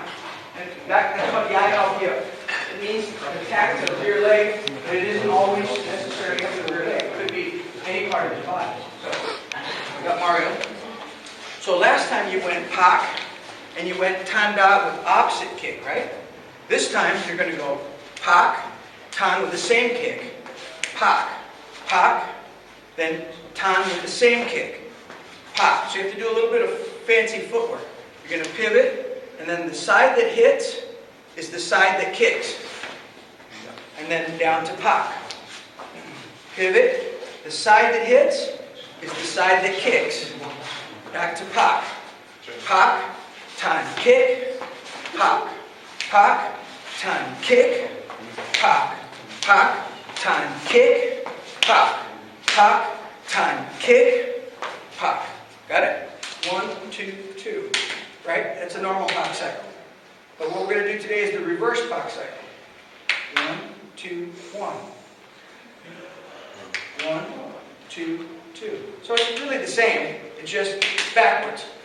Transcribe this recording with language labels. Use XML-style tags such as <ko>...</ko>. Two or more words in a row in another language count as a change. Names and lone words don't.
<en>And that's what yai help you. It means attack to the rear leg, but it isn't always necessarily to the rear leg. It could be any part of the body. So, we got Mario. So last time you went pak, and you went tanda with opposite kick, right? This time you're going to go pak, tan with the same kick, pak, pak, then tan with the same kick, pak. So you have to do a little bit of fancy footwork. You're going to pivot, and then the side that hits is the side that kicks. And then down to pak. Pivot, the side that hits is the side that kicks. Back to pak. Pak, tan, kick, pak, pak, tan, kick, pak, pak, tan, kick, pak, pak, tan, kick, pak. Got it? 1, 2, 2. Right? That's a normal pak cycle. But what we're going to do today is the reverse pak cycle. 1, 2, 1. 1, 2, 2. So it's really the same. It's just backwards.</en>